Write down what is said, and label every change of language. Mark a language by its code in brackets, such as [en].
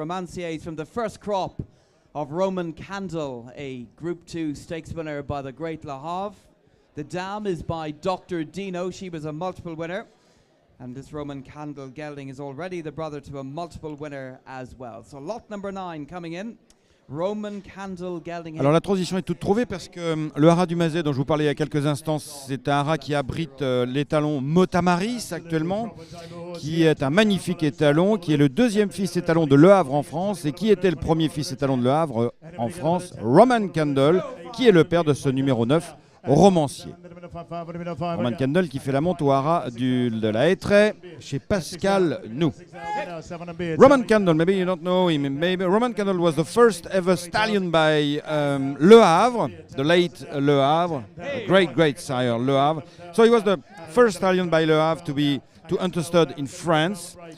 [en] Romancier is from the first crop of Roman Candle, a Group 2 stakes winner by the Great Le Havre. The dam is by Dr. Dino. She was a multiple winner. And this Roman Candle gelding is already the brother to a multiple winner as well. So lot number 9 coming in. Roman Candle gelding. [fr] Alors la transition est toute trouvée parce que le haras du Mazet dont je vous parlais il y a quelques instants, c'est un haras qui abrite l'étalon Motamaris actuellement, qui est un magnifique étalon, qui est le deuxième fils étalon de Le Havre en France, et qui était le premier fils étalon de Le Havre en France, Roman Candle, qui est le père de ce numéro 9, Romancier. Roman Candle qui fait la monte au haras de la Hétraie chez Pascal Nou. [en] Roman Candle, maybe you don't know him. Maybe Roman Candle was the first ever stallion by Le Havre, the late Le Havre, a great sire Le Havre. So he was the first stallion by Le Havre to enter stud in France.